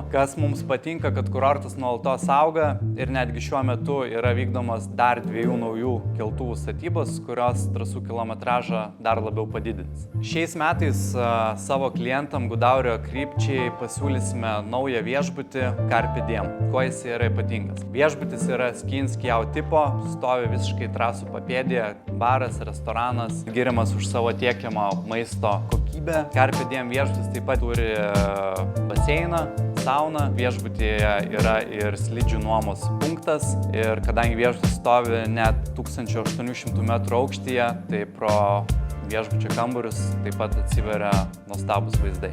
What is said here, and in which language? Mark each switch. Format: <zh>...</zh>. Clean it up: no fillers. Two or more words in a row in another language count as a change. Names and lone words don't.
<lt>Kas mums patinka, kad kurortas nuolatos auga ir netgi šiuo metu yra vykdomas dar 2 naujų keltuvų statybos, kurios trasų kilometražą dar labiau padidins. Šiais metais savo klientam Gudaurio krypčiai pasiūlysime naują viešbutį Carpe Diem. Kuo jis yra ypatingas? Viešbutis yra</lt> <en>ski in ski out</en> <lt>tipo, stovi visiškai trasų papėdėje, baras, restoranas, giriamas už savo tiekiamą maisto kokybę. Carpe Diem viešbutis taip pat turi baseiną, sauną, viešbutyje yra ir slidžių nuomos punktas ir kadangi viešbutis stovi net 1800 metrų aukštyje, tai pro viešbučio kambarius taip pat atsiveria nuostabūs vaizdai.</lt>